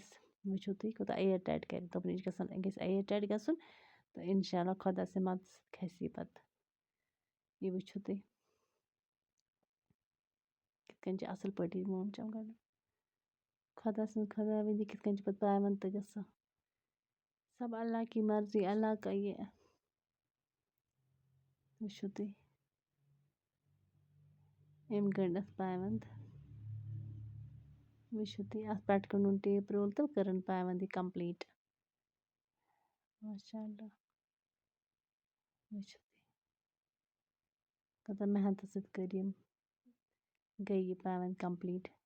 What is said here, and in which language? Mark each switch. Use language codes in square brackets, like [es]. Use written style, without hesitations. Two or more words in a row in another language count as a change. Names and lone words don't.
[ks] وٕچھِو تُہۍ کوٗتاہ [en] air tight [ks] کَرِ دوٚپُن یہِ گژھِ [en] air tight [ks] گژھُن تہٕ [ar] اِنشاء اللہ [ks] خۄدا سٕنٛدِ مدتہٕ سۭتۍ کھسہِ یہِ پَتہٕ. یہِ وٕچھِو تُہۍ کِتھ کٔنۍ چھِ اَصٕل پٲٹھۍ یہِ مومجام گَنٛڈُن. خۄدا سٕنٛز خۄداوندی کِتھ کٔنۍ چھِ پَتہٕ پایونٛد تہِ گژھان. [ur] سب اللہ کی مرضی اللہ کا یہِ. [ks] وٕچھِو تُہۍ أمۍ گٔنٛڈ اَتھ پایونٛد. وٕچھِو تُہۍ اَتھ پٮ۪ٹھ کوٚرنُن [en] tape roll [ks] تہٕ کٔرٕن پایونٛد یہِ کَمپٕلیٖٹ. [ar] ماشاء اللہ [ks] وٕچھِو تُہۍ کوٗتاہ محنتہٕ سۭتۍ کٔر یِم گٔے یہِ پایونٛد کَمپٕلیٖٹ.